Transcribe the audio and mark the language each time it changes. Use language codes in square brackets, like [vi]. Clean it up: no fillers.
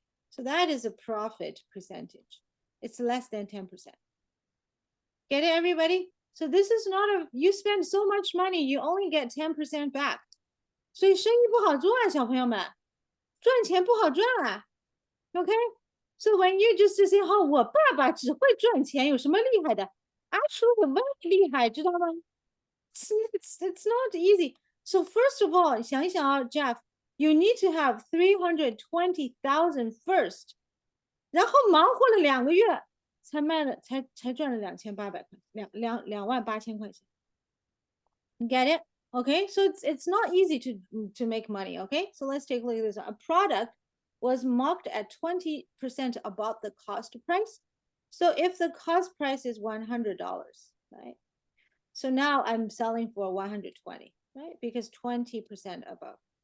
[en] So that is a profit percentage. It's less than 10%. Get it, everybody? So this is not a, you spend so much money, you only get 10% back. [zh] 所以生意不好做啊，小朋友们，赚钱不好赚啊。 [en] OK? So when you just say, [zh] 哦，我爸爸只会赚钱，有什么厉害的？ [en] Actually, very [zh] 厉害，知道吗？ [en] It's not easy. So first of all, [zh] 想一想啊 [en] ，Jeff, you need to have 320,000 first. [zh] 然后忙活了2个月，才赚了2800块，28000块钱。 [en] You get it? Okay, so it's not easy to make money. Okay, so let's take a look at this. A product was marked at 20% above the cost price. So if the cost price is $100, right? So now I'm selling for 120, right? Because 20% above.